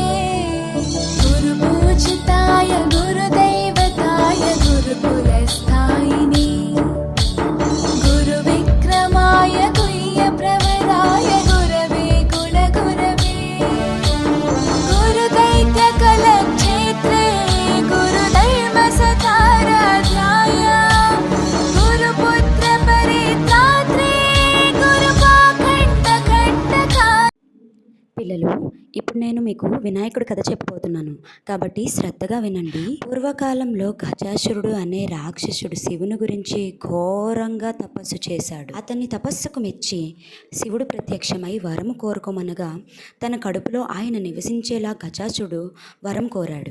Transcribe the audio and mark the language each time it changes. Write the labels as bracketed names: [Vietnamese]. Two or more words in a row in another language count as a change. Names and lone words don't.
[Sanskrit] गुरुपूजिताय गुरुदैवताय गुरुकुलस्थायिने गुरुविक्रमाय गुह्यप्रवराय गुरवे गुणगुरवे गुरुदैत्यकलक्षेत्रे गुरुधर्मसकाराध्याय गुरुपुत्रपरित्रात्रे गुरुपाखण्डखण्डका। [Telugu] పిల్లలు, ఇప్పుడు నేను మీకు వినాయకుడి కథ చెప్పబోతున్నాను కాబట్టి శ్రద్ధగా వినండి. పూర్వకాలంలో గజాసురుడు అనే రాక్షసుడు శివుని గురించి ఘోరంగా తపస్సు చేశాడు. అతన్ని తపస్సుకు మెచ్చి శివుడు ప్రత్యక్షమై వరము కోరుకోమనగా తన కడుపులో ఆయన నివసించేలా గజాసురుడు వరం కోరాడు.